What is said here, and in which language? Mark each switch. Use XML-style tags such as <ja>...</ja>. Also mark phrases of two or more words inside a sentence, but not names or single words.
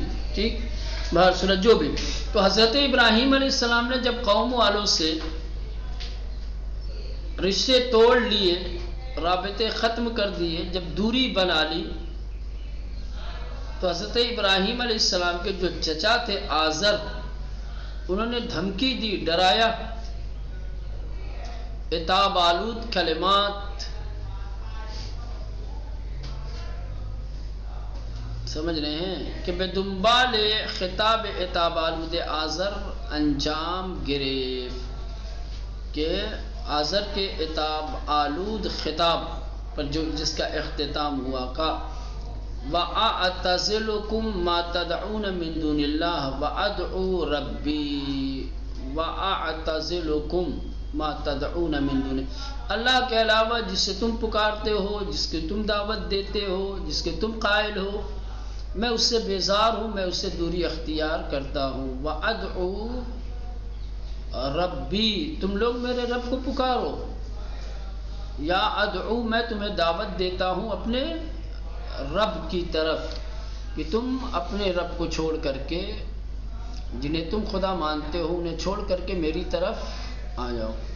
<ur>ٹھیک، بہر صورت جو بھی، تو حضرت ابراہیم علیہ السلام نے جب قوم والوں سے رشتے توڑ لیے، رابطے ختم کر دیے، جب دوری بنا لی، تو حضرت ابراہیم علیہ السلام کے جو چچا تھے آزر، انہوں نے دھمکی دی، ڈرایا، عتاب آلود کلمات، سمجھ رہے ہیں، کہ</ur> <fa>بے دنبال خطاب عتاب آلود آزر انجام گرفت،</fa> <ur>کہ آزر کے عتاب آلود خطاب پر جس کا اختتام ہوا، کا</ur> <ar>وَأَعْتَزِلُكُمْ مَا تَدْعُونَ مِن دُونِ اللَّهِ وَأَدْعُو رَبِّي وَأَعْتَزِلُكُمْ مَا تَدْعُونَ مِن دُونِ،</ar> <ur>اللہ کے علاوہ جسے تم پکارتے ہو، جس کی تم دعوت دیتے ہو، جس کے تم قائل ہو، میں اس سے بیزار ہوں، میں اس سے دوری اختیار کرتا ہوں۔</ur> <ar>وَأَدْعُو ربی،</ar> <ur>تم لوگ میرے رب کو پکارو، یا ادعو، میں تمہیں دعوت دیتا ہوں اپنے رب کی طرف، کہ تم اپنے رب کو چھوڑ کر کے، جنہیں تم خدا مانتے ہو، انہیں چھوڑ کر کے میری طرف آ جاؤ۔</ur>